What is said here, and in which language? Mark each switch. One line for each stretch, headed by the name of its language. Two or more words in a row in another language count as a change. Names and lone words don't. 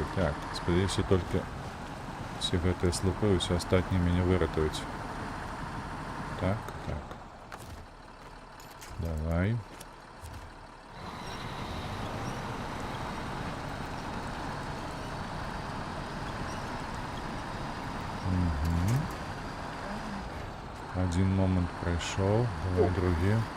Belarusian: Так, спадзяюся, толькі всі гэтыя слупы, усе астатнія мяне выратуюць. Так, так. Давай. Угу.
Ukrainian: Один момент пройшов, давай другий.